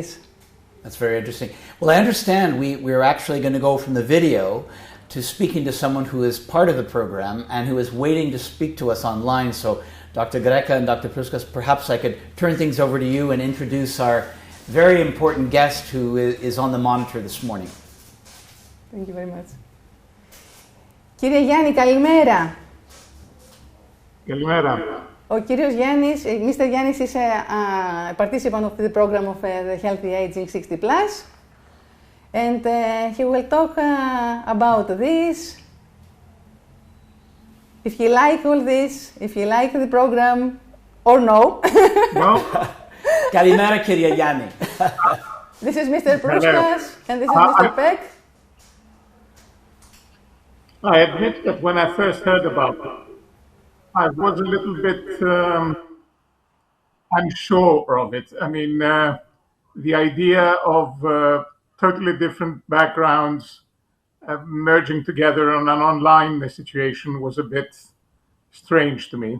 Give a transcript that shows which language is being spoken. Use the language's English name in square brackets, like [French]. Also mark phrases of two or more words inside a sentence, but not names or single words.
[English] That's very interesting. Well, I understand we're actually going to go from the video to speaking to someone who is part of the program and who is waiting to speak to us online. So, Dr. Greka and Dr. Pruskas, perhaps I could turn things over to you and introduce our very important guest who is on the monitor this morning. Thank you very much. [Greek] Κύριε Γιάννη, καλημέρα. Καλημέρα. Ο κύριος Γιάννης, [English] Mr. Γιάννης is a participant of the program of the Healthy Aging 60+. And he will talk about this. If you like all this, if you like the program, or no. No. [Greek] Καλημέρα, κύριε Γιάννη. [English] This is Mr. Pruskas, and this is Mr. Peck. I admit that when I first heard about it, I was a little bit unsure of it. I mean, the idea of totally different backgrounds merging together on an online situation was a bit strange to me.